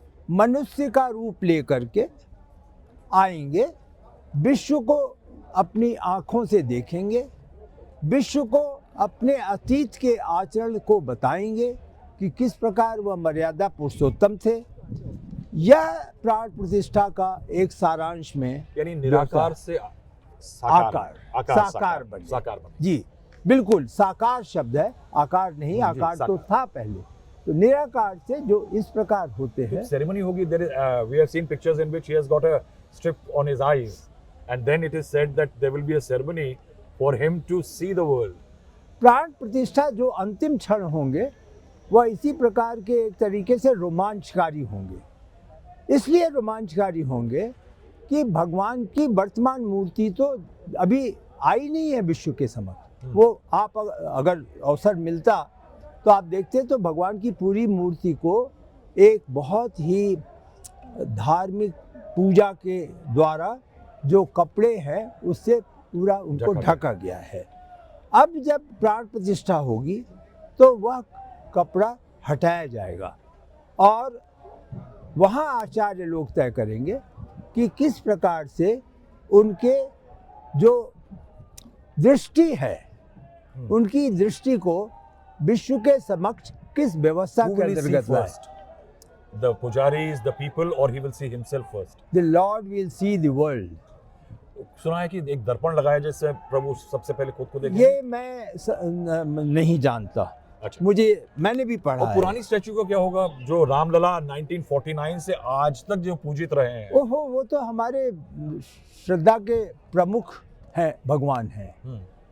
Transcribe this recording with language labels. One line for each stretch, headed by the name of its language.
Hindi: मनुष्य का रूप लेकर के आएंगे, विश्व को अपनी आँखों से देखेंगे, विश्व को अपने अतीत के आचरण को बताएंगे कि किस प्रकार वह मर्यादा पुरुषोत्तम थे। यह प्राण प्रतिष्ठा का एक सारांश में, यानी निराकार से साकार बने। जी बिल्कुल, साकार शब्द है, आकार नहीं, आकार तो था पहले। तो निराकार से जो इस प्रकार होते हैं। सेरेमनी होगी,
English: we have seen pictures in which he has got a strip on his eyes and then it is said that there will be a ceremony for him to see the world.
Hindi: प्राण प्रतिष्ठा जो अंतिम क्षण होंगे वह इसी प्रकार के एक तरीके से रोमांचकारी होंगे। इसलिए रोमांचकारी होंगे कि भगवान की वर्तमान मूर्ति तो अभी आई नहीं है विश्व के समक्ष। वो आप अगर अवसर मिलता तो आप देखते तो भगवान की पूरी मूर्ति को एक बहुत ही धार्मिक पूजा के द्वारा जो कपड़े हैं उससे पूरा उनको ढका गया है। अब जब प्राण प्रतिष्ठा होगी तो वह कपड़ा हटाया जाएगा और वहाँ आचार्य लोग तय करेंगे कि किस प्रकार से उनके जो दृष्टि है, उनकी दृष्टि को विश्व के समक्ष किस व्यवस्था के अंतर्गत लाए।
English: The pujaris, the people, or he will see himself first. The Lord will see the world.
Hindi: सुना है कि एक दर्पण लगाया जैसे प्रभु सबसे पहले खुद को देखेंगे। ये मैं नहीं जानता। अच्छा। मैंने भी पढ़ा है। पुरानी स्टैचू का क्या होगा जो रामलला 1949 से आज तक जो पूजित रहे हैं? ओहो, वो तो हमारे श्रद्धा के प्रमुख हैं, भगवान हैं।